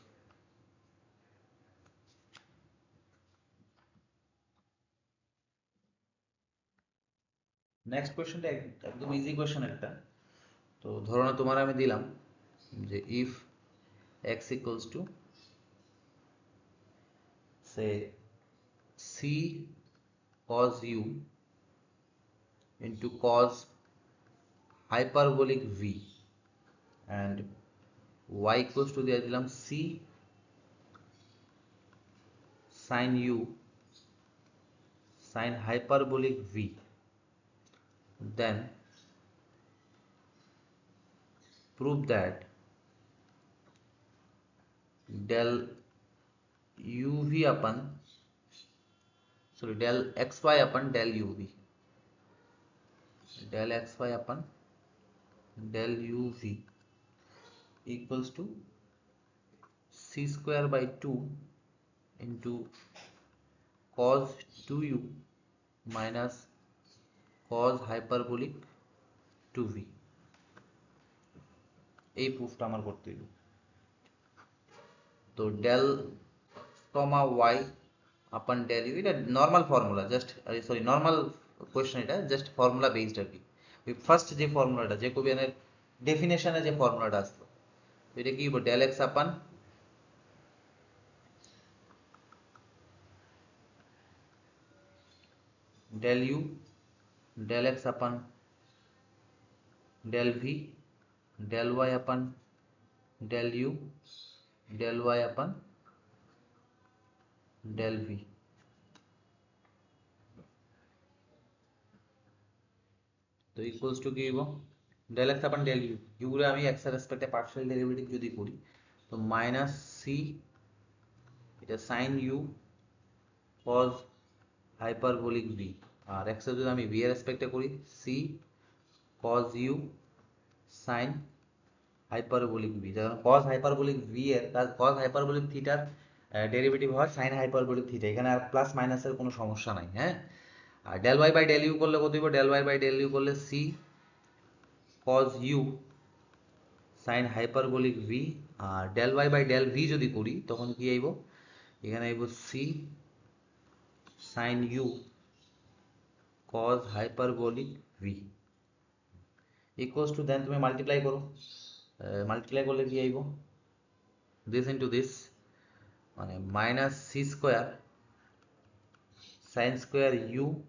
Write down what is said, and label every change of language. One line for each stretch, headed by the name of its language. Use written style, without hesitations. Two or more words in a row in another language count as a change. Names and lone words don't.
English: next questionটা
Bangla: একদম
English: easy question
Bangla: একটা তো ধরো না তোমার আমি দিলাম যে
English: if x equals to সে c cos u into cos hyperbolic v and y equals to
Bangla: দিয়ে দিলাম
English: c sin u sin hyperbolic v then prove that del uv upon sorry, del xy upon del uv, del xy upon del uv equals to c square by 2 into cos 2u minus cos hyperbolic 2v।
Bangla: এই প্রুফটা আমার করতে হইল। তো
English: del comma y upon del u,
Bangla: এটা
English: normal formula, just sorry normal question,
Bangla: এটা
English: just formula based
Bangla: আর কি। ওই ফার্স্ট যে ফর্মুলাটা জ্যাকোবিয়ানের ডেফিনেশনে যে ফর্মুলাটা আসলো, এটা কি
English: del x upon del u del x upon del v del y upon del u del y upon del v.
Bangla: তো
English: equals to
Bangla: কি হইব
English: del x upon del u, u
Bangla: রে আমি x এর রেসপেক্টে
English: partial derivative
Bangla: যদি করি তো
English: minus c,
Bangla: এটা
English: sin u cos hyperbolic v,
Bangla: আর x এর যদি আমি v এর রেসপেক্টে করি
English: c cos u sin hyperbolic v,
Bangla: যখন
English: cos hyperbolic v
Bangla: এর
English: cos hyperbolic thetaর
Bangla: ডেরিভেটিভ হয়
English: sin hyperbolic theta,
Bangla: এখানে আর
English: plus minusের
Bangla: কোনো সমস্যা নাই। হ্যাঁ, আর
English: del y by del u
Bangla: করলে কত হইব,
English: del y by del u
Bangla: করলে
English: c cos u sin hyperbolic v,
Bangla: আর
English: del y by del v
Bangla: যদি করি তখন কি আইব, এখানে আইব c
English: sin u cos hyperbolic v equals to,
Bangla: দেন তুমি মাল্টিপ্লাই করো, মাল্টিপ্লাই করলে কি আইব,
English: this into this,
Bangla: মানে
English: minus c square sine square u